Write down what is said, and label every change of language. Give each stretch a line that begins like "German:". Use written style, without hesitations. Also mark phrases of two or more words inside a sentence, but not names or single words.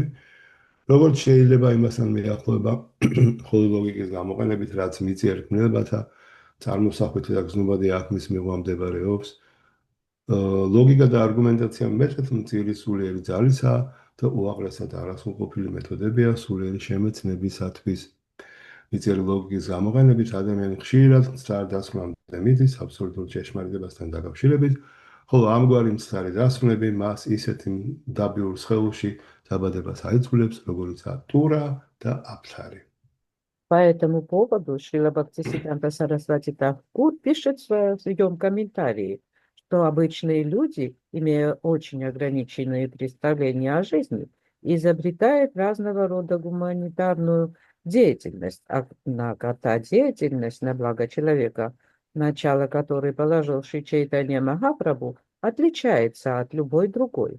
Georgian: როგორც შეიძლება იმასთან მიახლოება ხოლო ლოგიკის გამოყენებით, რაც მიწიერ ქმნილებათა წარმოსახვით და გზნობადი აქ მის მიღმა მდებარეობს, ლოგიკა და არგუმენტაცია მეტად მწირი სულიერი ძალისაა და უაღრესად არასრულყოფილი მეთოდებია სულიერი შემეცნებისათვის. მიწიერი ლოგიკის გამოყენებით ადამიანი ხშირად მცდარ დასკვნამდე მიდის აბსოლუტურ ჭეშმარიტებასთან დაკავშირებით, ხოლო ამგვარი მცდარი დასკვნები მას ისეთი დაბიურ სხეულში დაბადებას აიძულებს, როგორიცაა ტურა და აფთარი.
Russian: По этому поводу Шрила Бхактисиддханта Сарасвати Тхакур пишет в своем комментарии, что обычные люди, имея очень ограниченные представления о жизни, изобретают разного рода гуманитарную деятельность, однако та деятельность на благо человека, начало которой положил Шри Чайтанья Махапрабху, отличается от любой другой.